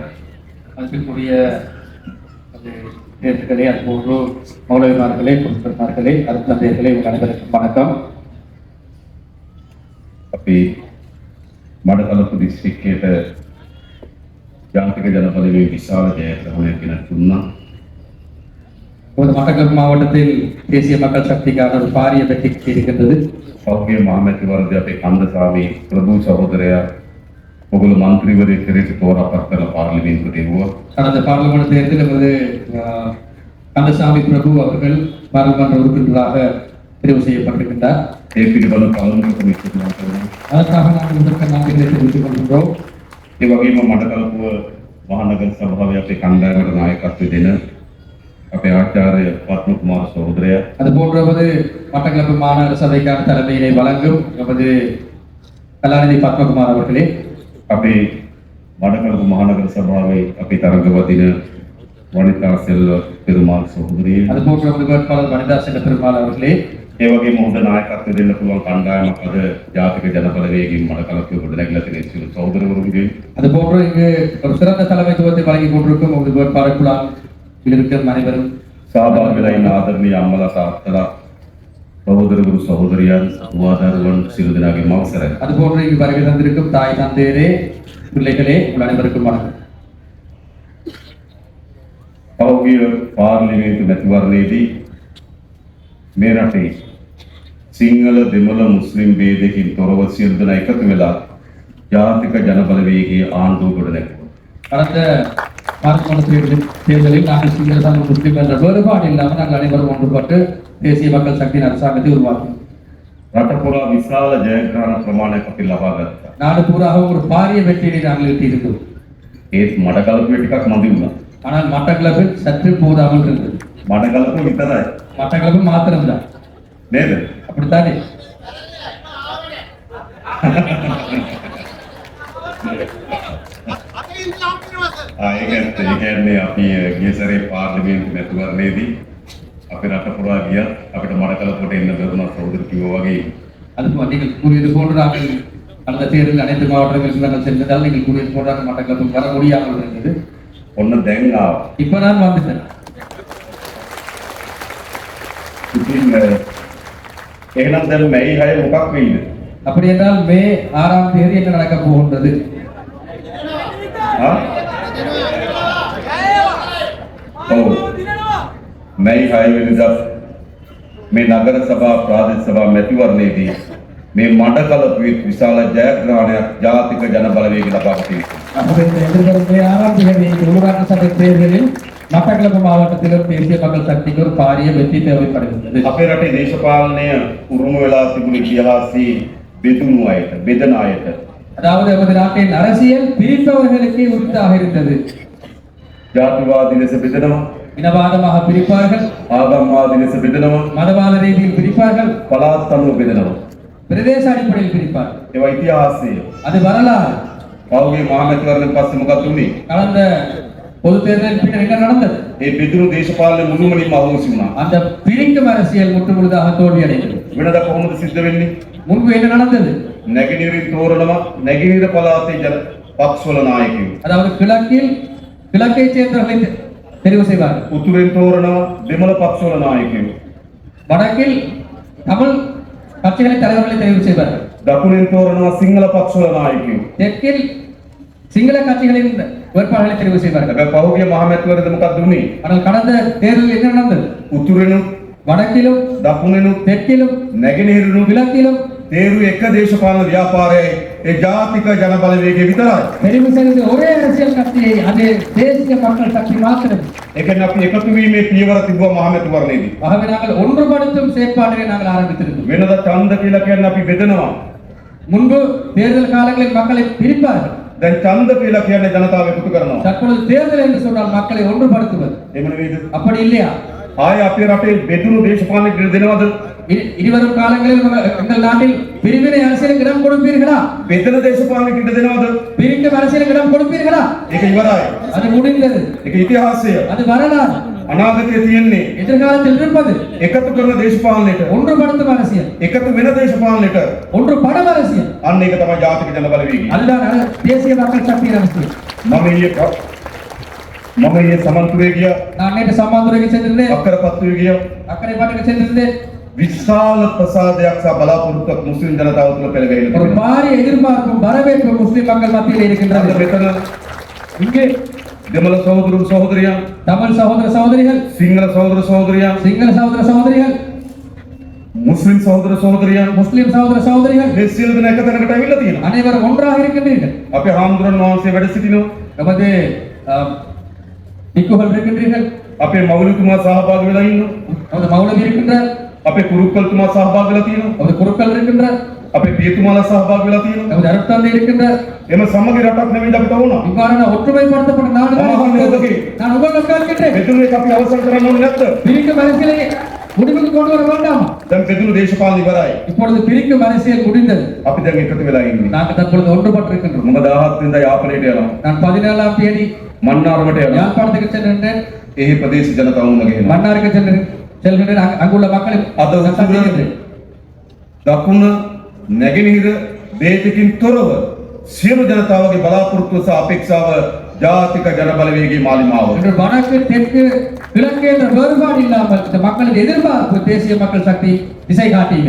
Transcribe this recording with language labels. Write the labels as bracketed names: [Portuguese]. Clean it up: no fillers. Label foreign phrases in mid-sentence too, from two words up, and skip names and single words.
[Tamil] அன்பிற்குரிய நேர்களே, அதுபோன்று மௌலவிமார்களே, குருக்கள்மார்களே, அருட்தந்தையர்களே, உங்கள் அனைவருக்கும் வணக்கம். [Sinhala] අපි මඩකලපු දිස්ත්‍රික්කයට ජාතික ජනපදයේ විශාල ජයග්‍රහණයක් ගෙන දුන්නා. [Tamil] மட்டக்களப்பு மாவட்டத்தில் தேசிய மக்கள் சக்திக்கான ஒரு பாரிய வெற்றி இருக்கின்றது. [Sinhala] පෞද්ගලික මහමැතිවරයාගේ අපේ කන්දසාමි ප්‍රභූ සහෝදරයා ඔගොල්ලෝ මන්ත්‍රීවරයෙක් හැටියට තෝරාපත් කරලා පාර්ලිමේන්තුවට එවුවා. [Tamil] கடந்த பார்லிமெண்ட் தேர்தலில் நமது கந்தசாமி பிரபு அவர்கள் பாராளுமன்ற உறுப்பினராக தெரிவு செய்யப்பட்டிருக்கின்றார். [Sinhala] ඒ පිළිබඳව පළමු කොමිටුවක් කරනවා. [Tamil] அதற்காக நாங்கள் முதற்க நன்றிகளை தெரிவித்துக் கொள்கின்றோம். [Sinhala] ඒ වගේම මඩකලපුව මහනගර සභාවේ අපේ කණ්ඩායමට නායකත්වය දෙන අපේ ආචාර්ය පත්මකුමාර සහෝදරයා, [Tamil] அதுபோன்று மட்டக்களப்பு மாநகர சபைக்கான தலைமையினை வழங்கும் நமது கலாநிதி பத்மகுமார் அவர்களே, [Sinhala] අපේ මඩකලපු මහනගර සභාවේ අපේ තරඟවදින වනිතා සෙල්ව පෙරුමාල් සහෝදරිය, [Tamil] அதுபோன்று நமது வேட்பாளர் வனிதா செல்ல பெருமாள் அவர்களே, [Sinhala] ඒ වගේම හොඳ නායකත්වය දෙන්න පුළුවන් කණ්ඩායමක් අද ජාතික ජනපදවේගයෙන් මඩකලපුව ගොඩනැගිලා තියෙන සියලු සහෝදරවරුන්ගේ, [Tamil] அதுபோன்று இங்கு ஒரு சிறந்த தலைமைத்துவத்தை வழங்கி கொண்டிருக்கும் நமது வேட்பாளர் குழாவில் இருக்கும் அனைவரும் [Sinhala] සහභාගී වෙලා ඉන්න ආදරණීය අම්මලා තාත්තලා සහෝදරවරු සහෝදරියන් දුවදරුවන් සියලු දෙනාගේම අවසරයි. [Tamil] அதுபோன்று இங்கு வருகை தந்திருக்கும் தாய் தந்தையரே, பிள்ளைகளே, உங்கள் அனைவருக்கும் வணக்கம். [Sinhala] පෞද්ගලික පාර්ලිමේන්තු මැතිවරණයේදී මේ රටේ සිංහල දෙමළ මුස්ලිම් ભેදකින් තොරව සියලු දෙනා එකතු වෙලා ජාතික ජනබලවේගයේ ආණ්ඩුව ගොඩනැගුවා. [Tamil] கடந்த பார்லிமெண்ட் தேர்தலில் நாங்கள் சிங்கள தமிழ் முஸ்லிம் என்ற வேறுபாடு இல்லாமல் நாங்கள் அனைவரும் ஒன்றுபட்டு தேசிய மக்கள் சக்தியின் அரசாங்கத்தை உருவாக்கினோம். [Sinhala] රට පුරා විශාල ජයග්‍රහණ ප්‍රමාණයක් අපි ලබා ගත්තා. [Tamil] நாடு பூராக ஒரு பாரிய வெற்றியை நாங்கள் ஈட்டியிருந்தோம். [Sinhala] ඒත් මඩකලපුවේ ටිකක් මදි වුණා. [Tamil] ஆனால் மட்டக்களப்பில் சற்று போதாமல் இருந்தது. [Sinhala] මඩකලපුව විතරයි [Tamil] மட்டக்களப்பு மாத்திரம்தான், [Sinhala] නේද? [Tamil] அப்படித்தானே? [Sinhala] ඒ කියන්නේ අපි ගිය සැරේ පාර්ලිමේන්තු මැතිවරණයේදී අපේ රට පුරා ගියත් අපිට මඩකලපුවට එන්න බැරුණා සහෝදර කිව්වා වගේ. [Tamil] அது நீங்கள் கூறியது போன்று நாங்கள் கடந்த தேர்தலில் அனைத்து மாவட்டங்களுக்கு நாங்கள் சென்றதால் நீங்கள் கூறியது போன்று நாங்கள் மட்டக்களப்பு வர முடியாமல் இருந்தது. [Sinhala] ඔන්න දැන් ආවා. [Tamil] இப்ப நான் வந்துட்டேன். [Sinhala] ඉතින් එහෙනම් දැන් මැයි 6 මොකක් වෙයිද? [Tamil] அப்படி என்றால் மே 6ஆம் தேதி என்ன நடக்க போகின்றது? [Sinhala] මැයි 6 වෙනිදා මේ නගර සභා ප්‍රාදේශ සභා මැතිවරණයේදී මේ මඩකලපුවේ විශාල ජයග්‍රහණයක් ජාතික ජන බලවේගය ලබා [Tamil] எதிர்வரும் மே 6ஆம் தேதி உள்ளூராட்சி சபை தேர்தலில் மட்டக்களப்பு மாவட்டத்திலும் தேசிய மக்கள் சக்திக்கு ஒரு பாரிய வெற்றி தேவைப்படுகின்றது. [Sinhala] අපේ රටේ දේශපාලනය උරුම වෙලා තිබුණ ඉතිහාසයේ බෙදුණු අයට බෙදන අයට, [Tamil] அதாவது நமது நாட்டின் அரசியல் பிரிப்பவர்களுக்கு உரித்தாக இருந்தது. [Sinhala] ජාතිවාදී ලෙස බෙදනවා, [Tamil] இனவாதமாக பிரிப்பார்கள், [Sinhala] ආගම්වාදී ලෙස බෙදනවා, [Tamil] மதவாத ரீதியில் பிரிப்பார்கள், [Sinhala] පළාත් අනුව බෙදනවා. [Tamil] பிரதேச அடிப்படையில் பிரிப்பார். [Sinhala] ඒවා ඉතිහාසය. [Tamil] அது வரலாறு. [Sinhala] පහුගිය මහමැතිවරණයෙන් පස්සේ මොකක්ද වුනේ? [Tamil] கடந்த பொது தேர்தலில் பின்னர் என்ன நடந்தது? [Sinhala] ඒ බෙදුණු දේශපාලන මුළුමනින්ම අහෝසි වුණා. [Tamil] அந்த பிரிக்கும் அரசியல் முற்றுமுழுதாக தோல்வியடைந்தது. [Sinhala] වෙනදා කොහොමද සිද්ධ වෙන්නේ? [Tamil] முன்பு என்ன நடந்தது? [Sinhala] නැගෙනහිරින් තෝරනවා නැගෙනහිර පළාතේ ජන පක්ෂවල නායකයෝ. [Tamil] அதாவது கிழக்கை சேர்ந்தவர்களை தெரிவு செய்வார்கள். [Sinhala] උතුරෙන් තෝරනවා දෙමළ පක්ෂවල නායකයෝ. [Tamil] வடக்கில் தமிழ் கட்சிகளின் தலைவர்களை தெரிவு செய்வார்கள். [Sinhala] දකුණෙන් තෝරනවා සිංහල පක්ෂවල නායකයෝ. [Tamil] தெற்கில் சிங்கள கட்சிகளின் வேட்பாளர்களை தெரிவு செய்வார்கள். [Sinhala] හැබැයි පහුගිය මහමැතිවරණයද මොකක්ද වුනේ? [Tamil] ஆனால் கடந்த தேர்தலில் என்ன நடந்தது? [Sinhala] උතුරෙනුත් [Tamil] வடக்கிலும் [Sinhala] දකුණෙනුත් [Tamil] தெற்கிலும் [Sinhala] නැගෙනහිරිනුත් [Tamil] கிழக்கிலும் [Sinhala] තේරු එක දේශපාලන ව්‍යාපාරයයි ඒ ජාතික ජන බලවේගය විතරයි. [Tamil] தெரிவு செய்த ஒரே அரசியல் கட்சியை அது தேசிய மக்கள் சக்தி மாத்திரம். [Sinhala] ඒ කියන්නේ අපි එකතු වීමේ පියවර තිබුවා මහමැතිවරණයේදී. [Tamil] ஆகவே நாங்கள் ஒன்றுபடுத்தும் செயற்பாடுகளை நாங்கள் ஆரம்பித்திருந்தோம். [Sinhala] වෙනදා ඡන්ද කියලා කියන්නේ අපි බෙදනවා. [Tamil] முன்பு தேர்தல் காலங்களில் மக்களை பிரிப்பார்கள். [Sinhala] දැන් ඡන්ද කියලා කියන්නේ ජනතාව එකතු කරනවා. [Tamil] தற்பொழுது தேர்தல் என்று சொன்னால் மக்களை ஒன்றுபடுத்துவது. [Sinhala] එහෙම නෙවෙයිද? [Tamil] அப்படி இல்லையா? [Sinhala] ආයේ අපේ රටේ බෙදුණු දේශපාලනයට දෙනවද? [Tamil] இனிவரும் காலங்களில் எங்கள் நாட்டில் பிரிவினை அரசியலுக்கு இடம் கொடுப்பீர்களா? [Sinhala] බෙදන දේශපාලනයට දෙනවද? [Tamil] பிரிக்கும் அரசியலுக்கு இடம் கொடுப்பீர்களா? [Sinhala] ඒක ඉවරයි. [Tamil] அது முடிந்தது. [Sinhala] ඒක ඉතිහාසය. [Tamil] அது வரலாறு. [Sinhala] අනාගතයේ තියෙන්නේ [Tamil] எதிர்காலத்தில் இருப்பது [Sinhala] එකතු කරන දේශපාලනයට, [Tamil] ஒன்றுபடுத்தும் அரசியல், [Sinhala] එකතු වෙන දේශපාලනයට. [Tamil] ஒன்றுபடும் அரசியல். [Sinhala] අන්න ඒක තමයි ජාතික ජන බලවේගය. [Tamil] அதுதான் தேசிய மக்கள் சக்தி அரசியல். [Sinhala] මම ඊයේ සමන්තුරේ ගියා. [Tamil] நான் நேற்று சம்மாந்துறைக்கு சென்றிருந்தேன். [Sinhala] අක්කරපත්තුවේ ගියා. [Tamil] அக்கரைப்பாட்டுக்கு சென்றிருந்தேன். [Sinhala] විශාල ප්‍රසාදයක් සහ බලාපොරොත්තුවක් මුස්ලිම් ජනතාව තුළ පෙළගැහිලා [Tamil] ஒரு [Sinhala] තිබෙනවා. [Tamil] பாரிய எதிர்பார்ப்பும் வரவேற்பும் முஸ்லிம் மக்கள் மத்தியில் [Sinhala] අද [Tamil] இருக்கின்றது. [Sinhala] මෙතන [Tamil] இங்கே [Sinhala] දෙමළ සහෝදරු සහෝදරියන්, [Tamil] தமிழ் சகோதர சகோதரிகள், [Sinhala] සිංහල සහෝදර සහෝදරියන්, [Tamil] சிங்கள சகோதர சகோதரிகள், [Sinhala] මුස්ලිම් සහෝදර සහෝදරියන් [Tamil] முஸ்லிம் சகோதர சகோதரிகள் [Sinhala] මේ සියලු දෙනා එක තැනකට ඇවිල්ලා තියෙනවා. [Tamil] அனைவரும் ஒன்றாக இருக்கின்றீர்கள். [Sinhala] අපේ හාමුදුරන් වහන්සේ වැඩ සිටිනවා. [Tamil] நமது பிக்குகள் இருக்கின்றீர்கள், [Sinhala] අපේ මෞලිකතුමා සහභාගී වෙලා ඉන්නවා. [Tamil] நமது மௌலவி இருக்கின்றார், [Sinhala] අපේ කුරුක්කල්තුමා සහභාගී වෙලා තියෙනවා. [Tamil] நமது குருக்கள் இருக்கின்றார், [Sinhala] අපේ පියතුමාලා සහභාගී වෙලා තියෙනවා. [Tamil] நமது அருட்தந்தை இருக்கின்றார். [Sinhala] එම සමගි රටක් නෙවෙයි අපිට ඕන. [Tamil] இவ்வாறான ஒற்றுமைப்படுத்தப்பட்ட நாடு தான் இருக்கிறது. நான் உங்களுக்கு கேட்கின்றேன், [Sinhala] බෙදුණු එක අපි අවසන් කරන්න ඕනේ නැද්ද? [Tamil] பிரிக்கும் அரசியலை முடிவுக்கு கொண்டு வர வேண்டாமா? [Sinhala] දැන් බෙදුණු දේශපාලන ඉවරයි. [Tamil] இப்பொழுது பிரிக்கும் அரசியல் முடிந்தது. [Sinhala] අපි දැන් එකතු වෙලා ඉන්නේ. [Tamil] நாங்கள் தற்பொழுது ஒன்றுபட்டிருக்கின்றோம். [Sinhala] මම 17 වෙනිදා යාපනයට යනවා. [Tamil] நான் 17ஆம் தேதி [Sinhala] මන්නාරමට යනවා. [Tamil] யாழ்ப்பாணத்துக்கு சென்றிருந்தேன். [Sinhala] එහි ප්‍රදේශ ජනතාව මුණ ගැහෙනවා. [Tamil] மன்னாருக்கு செல்கின்றேன். அங்குள்ள மக்களை [Sinhala] අද උතුර [Tamil] சந்திக்கின்றேன். [Sinhala] දකුණ නැගෙනහිර ભેදකින් තොරව සියලු ජනතාවගේ බලාපොරොත්තුව සහ අපේක්ෂාව ජාතික ජන බලවේගයේ මාලිමාව. [Tamil] இன்று வடக்கு தெற்கு கிழக்கு என்ற வேறுபாடு இல்லாமல் இந்த மக்களின் எதிர்பார்ப்பு தேசிய மக்கள் சக்தி திசை காட்டியது.